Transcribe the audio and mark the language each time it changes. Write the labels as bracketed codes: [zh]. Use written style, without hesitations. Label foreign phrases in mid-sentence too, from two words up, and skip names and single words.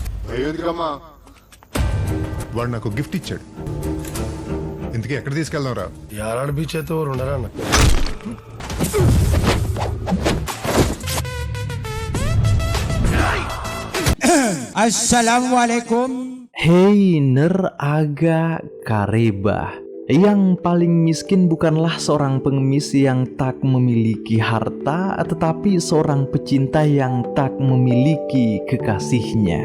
[te] ఎందుకమ్మా వాడు నాకు గిఫ్ట్ ఇచ్చాడు. ఇంతకీ ఎక్కడ తీసుకెళ్దాం రా? యారాడు బీచ్ అయితే ఎవరు ఉండరా అన్న. [ar] Assalamualaikum. Hei ner aga kareba. [id] Yang paling miskin bukanlah seorang pengemis yang tak memiliki harta, tetapi seorang pecinta yang tak memiliki kekasihnya.